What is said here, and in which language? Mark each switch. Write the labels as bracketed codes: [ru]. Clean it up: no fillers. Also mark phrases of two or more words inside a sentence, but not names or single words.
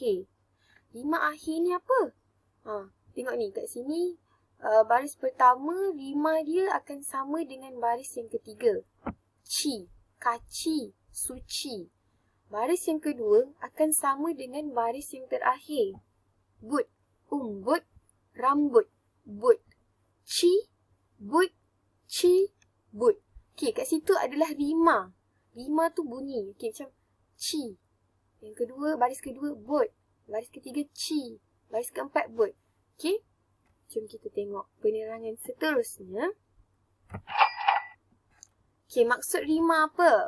[ms] Rima akhir ni apa? Tengok ni, kat sini baris pertama, rima dia akan sama dengan baris yang ketiga. Ci, kaci, suci. Baris yang kedua akan sama dengan baris yang terakhir. But, umbut, rambut, but. Ci, but, ci, but. Okey, kat situ adalah rima. Rima tu bunyi. Okey, macam ci. Yang kedua, baris kedua, but. Baris ketiga, ci. Baris keempat, but. Okey. Jom kita tengok penerangan seterusnya. Okey, maksud rima apa?